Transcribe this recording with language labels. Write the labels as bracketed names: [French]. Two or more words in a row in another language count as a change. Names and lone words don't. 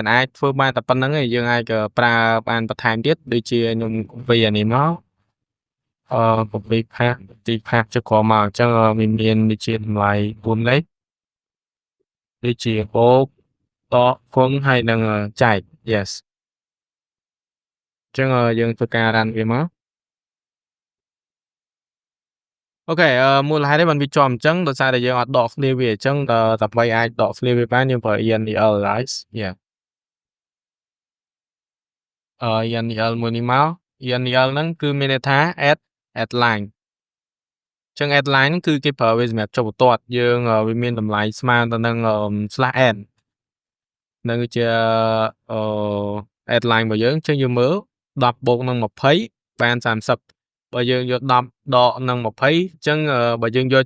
[Khmer] អាចធ្វើបានតែប៉ុណ្្នឹងទេយើងអាចប្រើបានបន្ថែមទៀតដូចជាខ្ញុំ copy អានេះមក [English] copy path [Khmer] ទី path ចុះក្រោមមកអញ្ចឹងវាមានដូចជាតម្លៃ4លេខដូចជាបូកតគុណហើយនឹងចែក yes អញ្ចឹងយើងធ្វើការ run វាមក អូខេមូលហេតុអីបានវាជាប់អញ្ចឹងដោយសារតែយើងអត់ដកឃ្លាវាអញ្ចឹងដើម្បីអាចដកឃ្លាវាបានយើងប្រើ [English] endialize yeah [Khmer] endial មួយនេះមក endial ហ្នឹងគឺមានន័យថា [English] add line [Khmer] អញ្ចឹង [English] add line [Khmer] ហ្នឹងគឺគេប្រើវាសម្រាប់ចុះបន្ទាត់យើងវាមានតម្លៃស្មើទៅនឹង /n នឹងគឺជាadd line របស់យើងអញ្ចឹងយើងមើល10បូកនឹង20បាន30បើយើងយក10ដកនឹង20អញ្ចឹងបើយើងយក